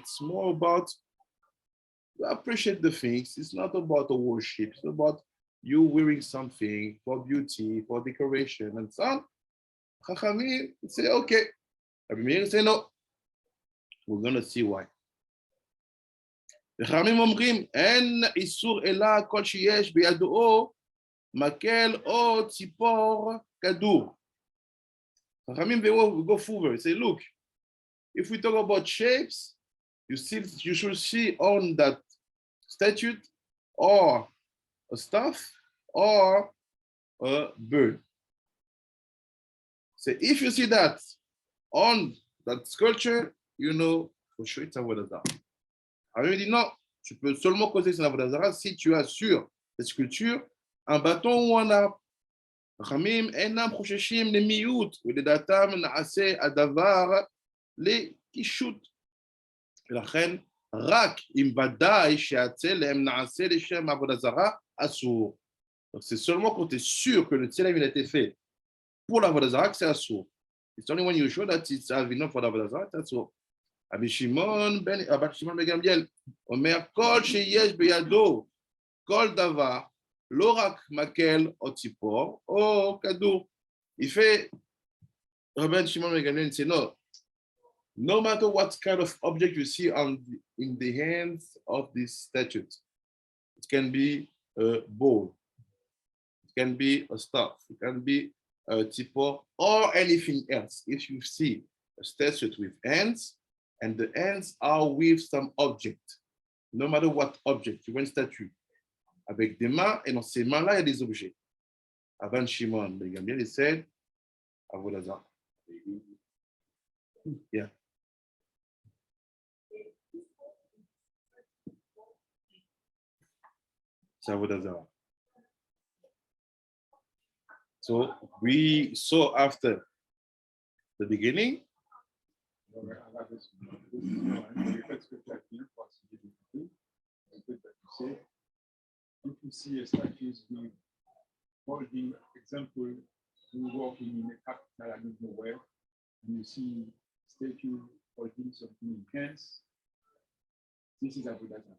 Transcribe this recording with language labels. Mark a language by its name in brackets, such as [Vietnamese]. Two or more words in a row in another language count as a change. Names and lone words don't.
[English] It's more about appreciate the things. It's not about the worship. It's about you wearing something for beauty, for decoration, and so on. Chachamim say, okay. Rabbi Meir say, no. We're going to see why. [Hebrew] וחכמים אומרים, אין איסור אלא כל שיש בידו מקל או ציפור כדור. [English] חכמים will go further, say, look, if we talk about shapes, you should see on that statue or a staff or a bird. So if you see that on that sculpture, you know for sure it's Avoda Zarah. [French] Alors il dit non, tu peux seulement causer son Avoda Zarah si tu as sur cette sculpture un bâton ou un arbre. [Hebrew] חכמים אינם חוששים למיעוט ולדעתם נעשה הדבר לקישוט. ולכן רק אם ודאי שהצלם נעשה לשם עבודה זרה אסור. [French] Donc c'est seulement quand tu es sûr que le tzelem il a été fait pour l'Avoda Zarah que c'est assour. [English] It's only when you're sure that it's enough for l'Avoda Zarah, it's assour. [Hebrew] Rabbi Shimon ben Gamliel אומר כל שיש בידו כל דבר לא רק מקל או ציפור או כדור. [French] Il fait [English] Rabbi Shimon ben Gamliel say no matter what kind of object you see in the hands of this statue, it can be a bowl, it can be a staff, it can be a tzipor, or anything else. If you see a statue with hands, and the hands are with some object, no matter what object, [French] tu vois une statue avec des mains, et dans ces mains-là, il y a des objets. [English] Rabbi Shimon ben Gamliel said, Avoda Zarah. Yeah. [French] C'est Avoda Zarah. [English] So we saw after the beginning. If you see a statue with holding, example, you walking in a capital, I don't know where, and you see statue holding something in hands, this is Avoda Zarah.